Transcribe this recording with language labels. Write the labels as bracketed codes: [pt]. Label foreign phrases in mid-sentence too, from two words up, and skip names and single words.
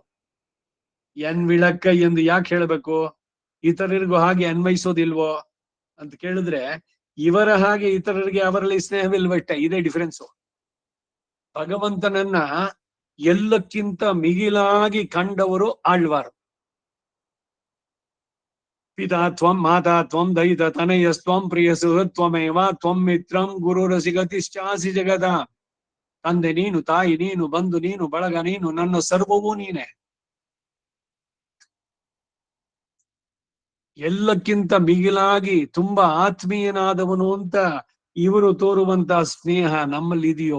[ta] என் விளக்கை [kn] ಎಂದು ಯಾಕೆ ಹೇಳ್ಬೇಕು? ಇತರರಿಗೂ ಹಾಗೆ ಅನ್ವಯಿಸೋದಿಲ್ವೋ ಅಂತ ಕೇಳಿದ್ರೆ ಇವರ ಹಾಗೆ ಇತರರಿಗೆ ಅವರಲ್ಲಿ ಸ್ನೇಹವಿಲ್ವಷ್ಟೇ. ಇದೇ ಡಿಫರೆನ್ಸು. ಭಗವಂತನನ್ನ ಎಲ್ಲಕ್ಕಿಂತ ಮಿಗಿಲಾಗಿ ಕಂಡವರು ಆಳ್ವಾರು. [sa] ಪಿತಾ ತ್ವಂ ಮಾತಾ ತ್ವಂ ದಯಿತ ತನಯಸ್ತ್ವಂ ಪ್ರಿಯ ಸುಹೃತ್ವಮೇವ ತ್ವಂ ಮಿತ್ರಂ ಗುರುರಸಿಗತಿಶ್ಚಾಸಿ ಜಗದ. [kn] ತಂದೆ ನೀನು, ತಾಯಿ ನೀನು, ಬಂಧು ನೀನು, ಬಳಗ ನೀನು, ನನ್ನ ಸರ್ವವೂ ನೀನೆ. ಎಲ್ಲಕ್ಕಿಂತ ಮಿಗಿಲಾಗಿ ತುಂಬಾ ಆತ್ಮೀಯನಾದವನು ಅಂತ ಇವರು ತೋರುವಂತ ಸ್ನೇಹ ನಮ್ಮಲ್ಲಿ ಇದೆಯೋ?